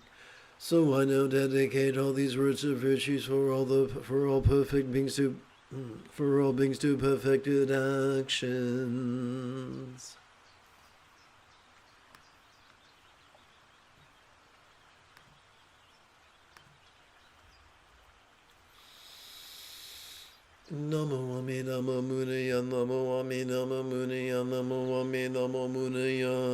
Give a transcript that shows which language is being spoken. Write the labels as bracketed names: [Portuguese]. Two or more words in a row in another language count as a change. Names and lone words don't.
[English] So I now dedicate all these words of virtues for all perfect beings to perfected actions. [Sanskrit] नमो अमिदम मुनिय, नमो अमिदम मुनिय, नमो अमिदम मुनिय.